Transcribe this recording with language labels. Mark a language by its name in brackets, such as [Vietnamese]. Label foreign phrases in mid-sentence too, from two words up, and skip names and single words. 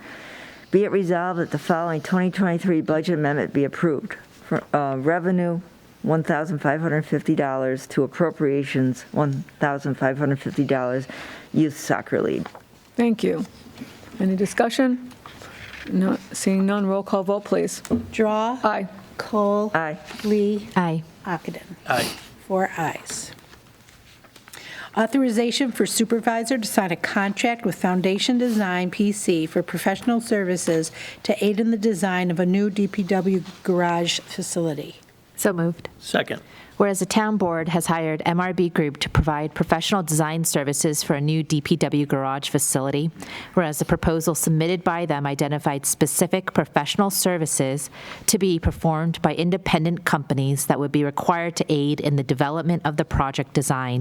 [English] Be it resolved that the following 2023 budget amendment be approved. For, revenue, $1,550 to appropriations, $1,550 youth soccer league. Thank you. Any discussion? No, seeing none, roll call vote, please. Drawe. Aye. Kohl. Aye. Lee. Aye. Ockenden. Aye. 4 ayes. Authorization for supervisor to sign a contract with Foundation Design PC for professional services to aid in the design of a new DPW garage facility. So moved. Second. Whereas the town board has hired MRB Group to provide professional design services for a new DPW garage facility, whereas the proposal submitted by them identified specific professional services to be performed by independent companies that would be required to aid in the development of the project design.